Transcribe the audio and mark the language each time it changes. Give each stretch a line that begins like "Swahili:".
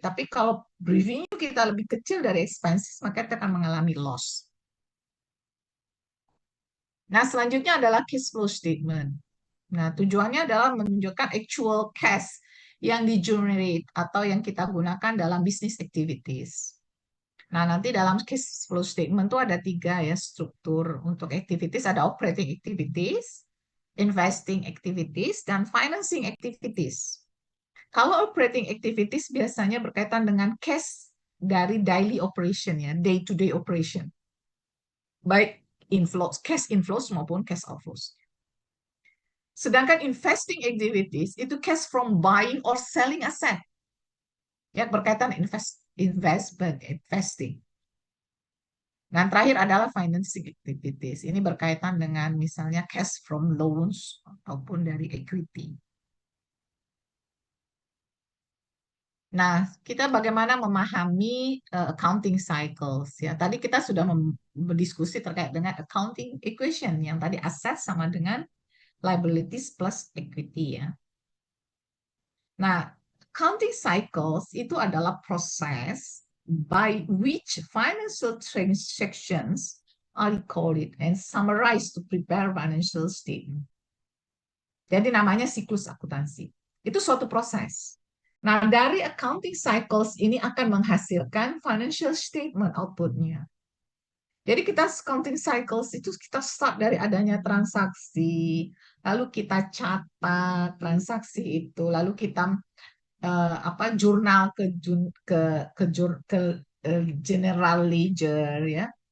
Indonesian: Tapi kalau revenue kita lebih kecil dari expenses, maka kita akan mengalami loss. Nah, selanjutnya adalah cash flow statement. Nah, tujuannya adalah menunjukkan actual cash yang di-generate atau yang kita gunakan dalam business activities. Nah, nanti dalam cash flow statement itu ada tiga ya struktur untuk activities. Ada operating activities, investing activities, dan financing activities. Kalau operating activities biasanya berkaitan dengan cash dari daily operation ya, day-to-day operation. Baik inflows, cash inflows maupun cash outflows. Sedangkan investing activities itu
English: cash from buying or selling asset.
Indonesian: Ya, berkaitan investment, investing. Dan terakhir adalah financing activities. Ini berkaitan dengan misalnya
English: cash from loans
Indonesian: ataupun dari equity. Nah, kita bagaimana memahami accounting cycles ya. Tadi kita sudah berdiskusi terkait dengan accounting equation yang tadi aset sama dengan liabilities plus equity ya.
English: Nah, accounting cycles
Indonesian: itu adalah proses
English: by which financial transactions are recorded and summarized to prepare financial statement.
Indonesian: Jadi namanya siklus akuntansi. Itu suatu proses. Nah, dari accounting cycles ini akan menghasilkan financial statement outputnya. Jadi kita counting cycles itu kita start dari adanya transaksi, lalu kita catat transaksi itu, lalu kita jurnal ke general ledger ya.